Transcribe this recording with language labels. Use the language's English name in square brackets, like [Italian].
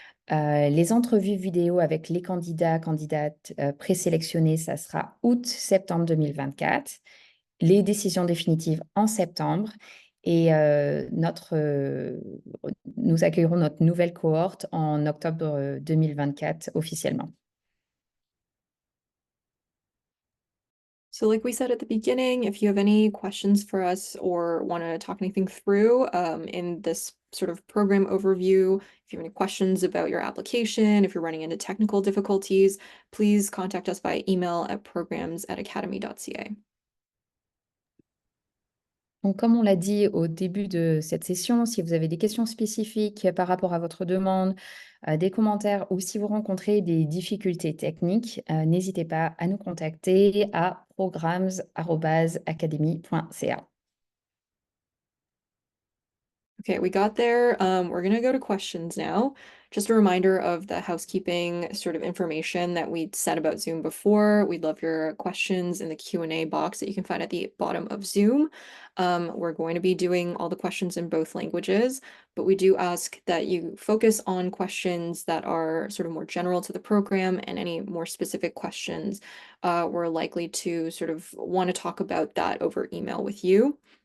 [French] Les entrevues vidéo avec les candidates présélectionnés, ça sera août-septembre 2024. Les décisions définitives en septembre. Et nous accueillerons notre nouvelle cohorte en octobre 2024 officiellement. [English] So like we said at the beginning, if you have any questions for us or want to talk anything through in this sort of program overview, if you have any questions about your application, if you're running into technical difficulties, please contact us by email at programs@academy.ca. [French] Donc, comme on l'a dit au début de cette session, si vous avez des questions spécifiques par rapport à votre demande, des commentaires ou si vous rencontrez des difficultés techniques, n'hésitez pas à nous contacter à programs@academy.ca. [English] Okay, we got there. We're gonna go to questions now. Just a reminder of the housekeeping sort of information that we said about Zoom before. We'd love your questions in the Q&A box that you can find at the bottom of Zoom. We're going to be doing all the questions in both languages, but we do ask that you focus on questions that are sort of more general to the program, and any more specific questions, we're likely to sort of want to talk about that over email with you.